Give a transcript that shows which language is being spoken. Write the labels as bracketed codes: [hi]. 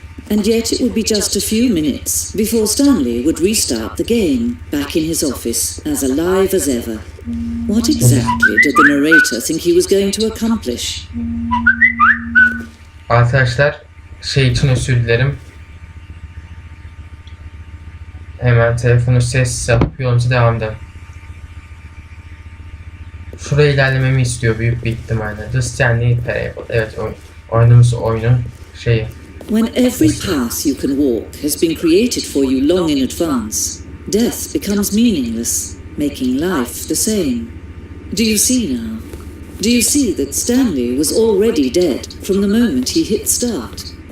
[en] And yet it would be just a few minutes before Stanley would restart the game, back in his office, as alive as ever. What exactly did the narrator think he was going to accomplish? [tr] Arkadaşlar şey için özür dilerim. Hemen telefonu sessiz alıp yolumuza devam edelim. Şuraya ilerlememi istiyor büyük bir ihtimalle. The Stanley Parable. Evet, oyunun şeyi. [en] When every path you can walk has been created for you long in advance, death becomes meaningless, making life the same. Do you see now? Do you see that Stanley was already dead from the moment he hit start?